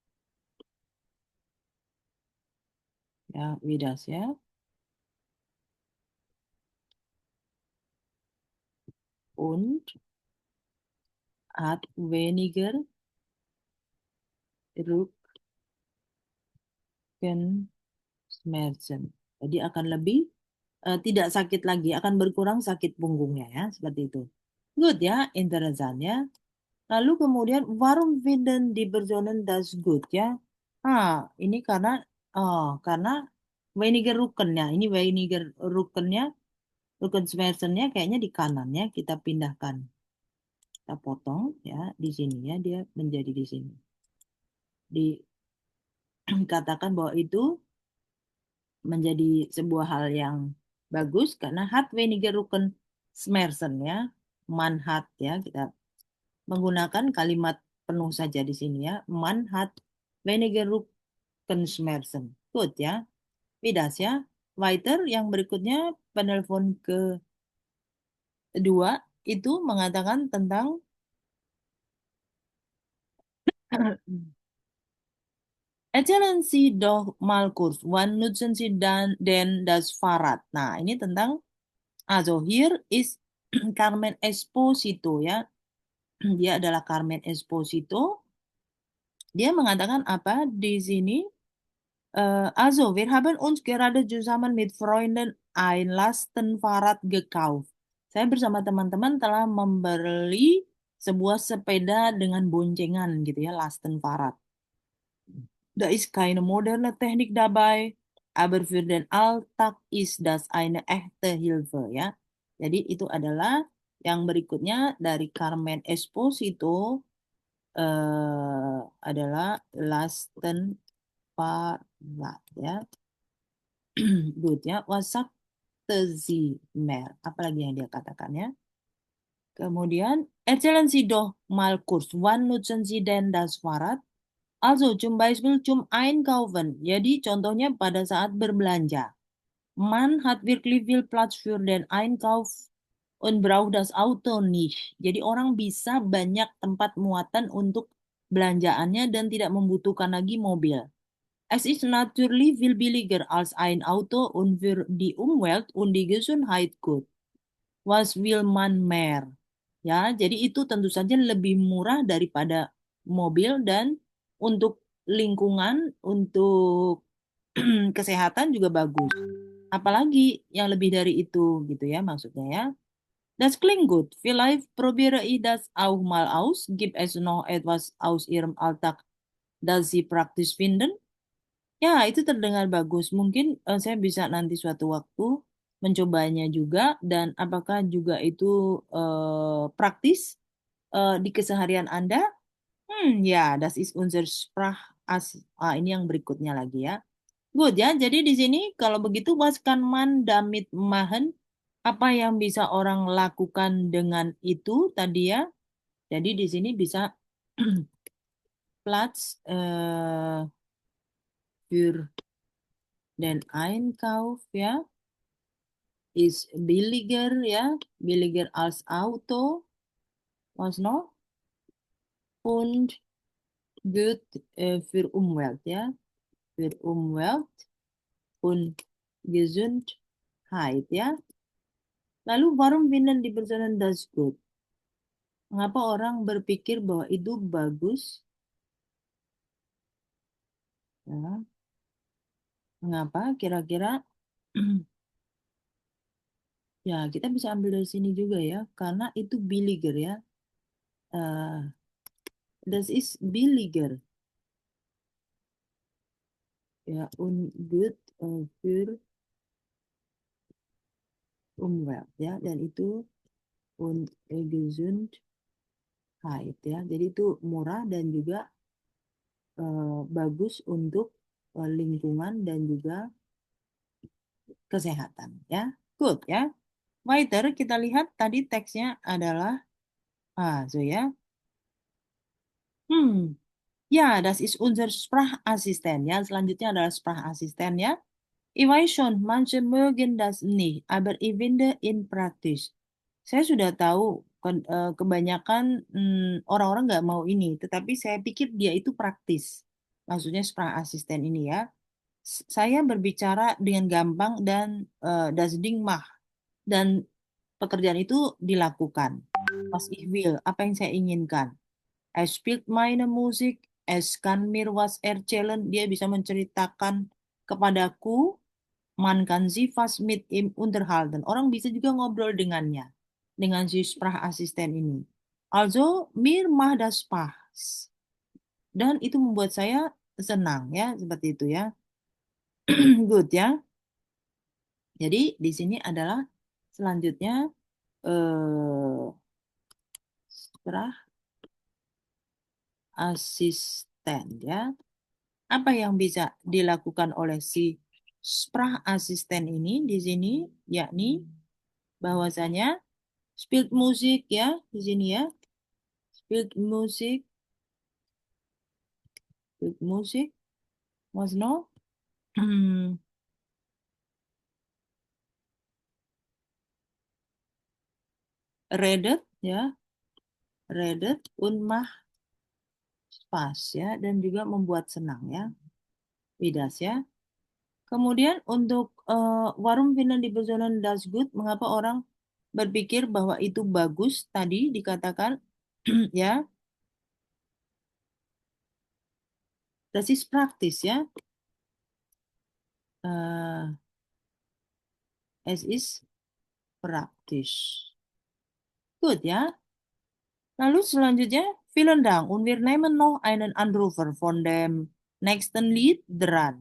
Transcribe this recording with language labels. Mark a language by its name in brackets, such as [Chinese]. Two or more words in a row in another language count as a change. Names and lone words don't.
[German] Ja, wie das, ja? Und hat weniger Rückenschmerzen. [Indonesian] Jadi akan lebih tidak sakit lagi, akan berkurang sakit punggungnya ya, seperti itu. [German] Good ya, interessant ya. [Indonesian] Lalu kemudian [German] warum finden die Personen das gut ya? [Indonesian] Ini karena [German] weniger Rücken [Indonesian] ya. Ini [German] weniger Rückennya, [Indonesian] Rückenschmerzennya kayaknya di kanannya kita pindahkan. Kita potong ya di sini ya, dia menjadi di sini. Dikatakan bahwa itu menjadi sebuah hal yang bagus karena [German] hat weniger Rückenschmerzen [Indonesian] ya, [German] man hat [Indonesian] ya, kita menggunakan kalimat penuh saja di sini ya, [German] man hat weniger Rückenschmerzen. Good ya, Vidas ya. Weiter [Indonesian] yang berikutnya penelpon kedua itu mengatakan tentang [German] Erzählen Sie doch mal kurz, wann nutzen Sie denn das Fahrrad? [Indonesian] Nah, ini tentang, [German] also hier ist Carmen Esposito ya. [Indonesian] Dia adalah Carmen Esposito. Dia mengatakan apa di sini? [German] Also, wir haben uns gerade zusammen mit Freunden ein Lastenfahrrad gekauft. [Indonesian] Saya bersama teman-teman telah membeli sebuah sepeda dengan boncengan gitu ya, Lastenfahrrad. [German] Da ist keine moderne Technik dabei, aber für den Alltag ist das eine echte Hilfe ya. [Indonesian] Jadi itu adalah yang berikutnya dari Carmen Esposito adalah Lastenfahrrad ya. Good ya. [German] Was sagte sie mehr? [Indonesian] Apalagi yang dia katakan ya. [German] Kemudian erzählen Sie doch mal kurz, wann nutzen Sie denn das Fahrrad? Also zum Beispiel zum Einkaufen. [Indonesian] Jadi contohnya pada saat berbelanja. [German] Man hat wirklich viel Platz für den Einkauf und braucht das Auto nicht. [Indonesian] Jadi orang bisa banyak tempat muatan untuk belanjaannya dan tidak membutuhkan lagi mobil. [German] Es ist natürlich viel billiger als ein Auto und für die Umwelt und die Gesundheit gut. Was will man mehr? [Indonesian] Ya, jadi itu tentu saja lebih murah daripada mobil dan untuk lingkungan, untuk kesehatan juga bagus. Apalagi yang lebih dari itu gitu ya maksudnya ya. [German] Das klingt gut. Vielleicht probiere ich das auch mal aus. Gibt es noch etwas aus Ihrem Alltag, das Sie praktisch finden? [Indonesian] Ya, itu terdengar bagus. Mungkin saya bisa nanti suatu waktu mencobanya juga dan apakah juga itu praktis di keseharian Anda? Ya, [German] das ist unser Sprach. [Indonesian] Ini yang berikutnya lagi ya. Good ya. Jadi di sini kalau begitu [German] was kann man damit machen? [Indonesian] Apa yang bisa orang lakukan dengan itu tadi ya? Jadi di sini bisa [German] Platz für den Einkauf [Indonesian] ya. [German] Is billiger ya, billiger als Auto, was noch? Und gut für Umwelt ya, für Umwelt und Gesundheit ya. Lalu warum finden die Personen das gut? [Indonesian] Mengapa orang berpikir bahwa itu bagus? Ya. Mengapa kira-kira? Ya, kita bisa ambil dari sini juga ya, karena itu billiger ya. [German] Das ist billiger. Ja, und gut für Umwelt ya, [Indonesian] dan itu [German] und Gesundheit ya. [Indonesian] Jadi itu murah dan juga bagus untuk lingkungan dan juga kesehatan ya. Good ya. Weiter kita lihat tadi teksnya adalah so ya. Ya, [German] das ist unser Sprachassistent. [Indonesian] Ya, selanjutnya adalah Sprachassistent ya. [German] Ich weiß schon, manche mögen das nicht, aber ich finde ihn praktisch. [Indonesian] Saya sudah tahu kebanyakan orang-orang nggak mau ini, tetapi saya pikir dia itu praktis. Maksudnya Sprachassistent ini ya. Saya berbicara dengan gampang dan [German] das Ding mach [Indonesian] dan pekerjaan itu dilakukan. [German] Was ich will, [Indonesian] apa yang saya inginkan. [German] Es spielt meine Musik, es kann mir was erzählen, [Indonesian] dia bisa menceritakan kepadaku, [German] man kann sie fast mit ihm unterhalten. [Indonesian] Orang bisa juga ngobrol dengannya, dengan si Sprachassistent ini. [German] Also, mir macht das Spaß. [Indonesian] Dan itu membuat saya senang ya, seperti itu ya. Good ya. Jadi di sini adalah selanjutnya Sprachassistent ya. Apa yang bisa dilakukan oleh si Sprachassistent ini di sini, yakni bahwasanya [German] spielt musik [Indonesian] ya di sini ya, [German] spielt musik, was no, redet ya, redet und macht Spaß ya, [Indonesian] dan juga membuat senang [German] ya, Widas ya. [Indonesian] Kemudian untuk [German] warum finden die Personen das gut, [Indonesian] mengapa orang berpikir bahwa itu bagus tadi dikatakan ya, [German] das ist praktis ya. Es ist praktisch. [Indonesian] Gut ya. Lalu selanjutnya, [German] vielen Dank. Und wir nehmen noch einen Anrufer von dem nächsten Lied dran.